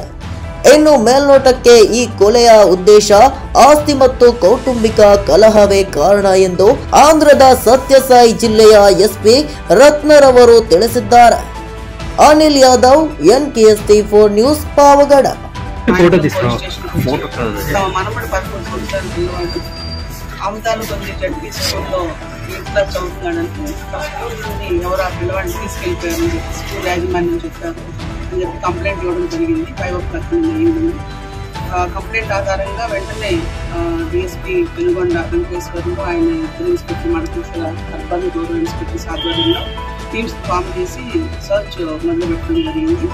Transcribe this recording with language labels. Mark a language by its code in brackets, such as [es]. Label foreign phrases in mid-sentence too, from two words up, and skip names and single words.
[kn] ಇನ್ನು ಮೇಲ್ನೋಟಕ್ಕೆ ಈ ಕೊಲೆಯ ಉದ್ದೇಶ ಆಸ್ತಿ ಮತ್ತು ಕೌಟುಂಬಿಕ ಕಲಹವೇ ಕಾರಣ ಎಂದು ಆಂಧ್ರದ ಸತ್ಯಸಾಯಿ ಜಿಲ್ಲೆಯ ಎಸ್ಪಿ ರತ್ನರವರು ತಿಳಿಸಿದ್ದಾರೆ. ಅನಿಲ್ ಯಾದವ್, NKST4 ನ್ಯೂಸ್, ಪಾವಗಡ. [te] అమదాలబంది జడ్పీ స్కూల్లో ఇంట్లో చదువుతున్నాడని స్కూల్ని ఎవరు ఆ పిల్లవాడిని తీసుకెళ్ళిపోయారని చెప్పి స్కూల్ యాజమాన్యం చెప్పారు అని చెప్పి కంప్లైంట్ ఇవ్వడం జరిగింది. 5:00 ఈవినింగ్ కంప్లైంట్ ఆధారంగా వెంటనే డిఎస్పీ పెనుగొండ వెంకటేశ్వర్లు, ఆయన ఇద్దరు ఇన్స్పెక్టర్ మడకేశ్వర [en] urban rural inspectors [te] ఆధ్వర్యంలో [en] teams form [te] చేసి సర్చ్ మొదలుపెట్టడం జరిగింది.